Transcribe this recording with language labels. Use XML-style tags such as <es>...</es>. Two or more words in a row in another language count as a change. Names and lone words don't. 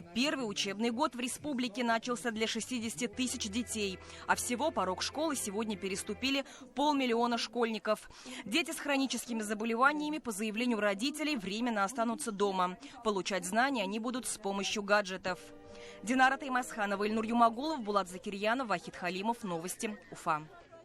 <ru>Первый учебный год в республике начался для 60 тысяч детей. А всего порог школы сегодня переступили 500 000 школьников. Дети с хроническими заболеваниями по заявлению родителей временно останутся дома. Получать знания они будут с помощью гаджетов. Динара Таймасханова, Ильнур Юмагулов, Булат Закирьянов, Вахид Халимов. Новости Уфа.</ru>